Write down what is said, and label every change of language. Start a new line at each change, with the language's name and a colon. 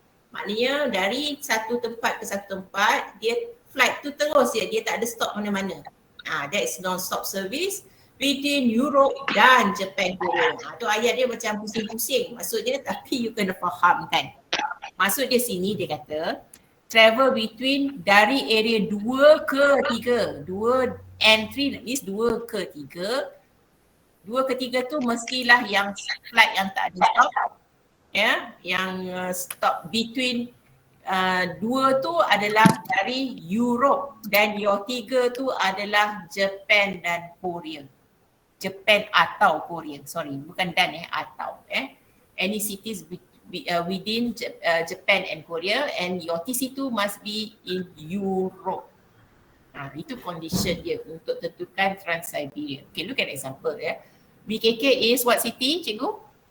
Malay: Maknanya dari satu tempat ke satu tempat, dia flight tu terus je, dia tak ada stop mana-mana.
English: That is non-stop service between Europe dan Japan Korea.
Malay: Tu ayat dia macam pusing-pusing maksudnya, tapi you kena faham kan. Maksud dia sini dia kata, travel between dari area 2 ke 3. 2 and 3 means 2 ke 3. 2 ke 3 tu mestilah yang flight yang tak ada stop. Yang stop between 2 tu adalah dari Europe dan your 3 tu adalah Japan dan Korea. Japan atau Korea, sorry, bukan dan atau.
English: Any cities within Japan and Korea, and your TC2 must be in Europe.
Malay: Itu condition dia untuk tentukan
English: Trans-Siberian. Okay, look at example BKK is what city, cikgu?